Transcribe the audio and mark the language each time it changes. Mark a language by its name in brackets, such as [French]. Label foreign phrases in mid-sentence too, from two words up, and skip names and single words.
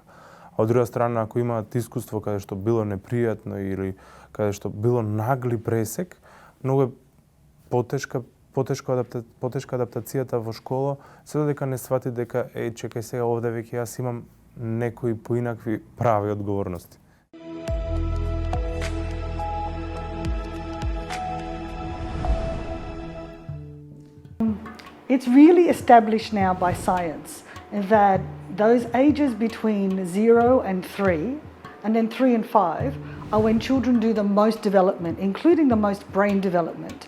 [Macedonian] А од друга страна, ако имаат искуство каде што било непријатно или каде што било нагли пресек, многу е потешка адаптацијата во школа, се додека не свати дека чекај сега овде веќе јас имам некои поинакви прави одговорности. [English] It's really established now by science that those ages between 0 and 3, and then 3 and 5, are when children do the most development, including the most brain development.